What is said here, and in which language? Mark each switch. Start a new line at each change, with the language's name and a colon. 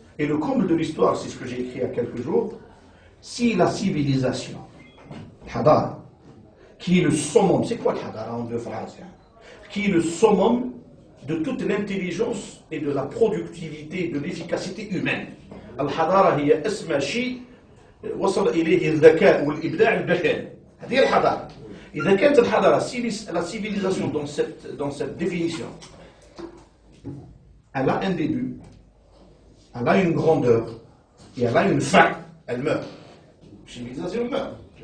French: Et le comble de l'histoire, c'est ce que j'ai écrit il y a quelques jours, si la civilisation, l'hadara, qui est le summum, c'est quoi l'hadara en deux phrases, qui est le summum de toute l'intelligence et de la productivité, de l'efficacité humaine.
Arabic: الحضارة هي أسمى شيء وصل إليه الذكاء والإبداع البشري. هذه الحضارة. إذا كانت الحضارة
French: la civilisation dans cette définition, elle a un début, elle a une grandeur et elle a une fin, elle meurt. La civilisation meurt.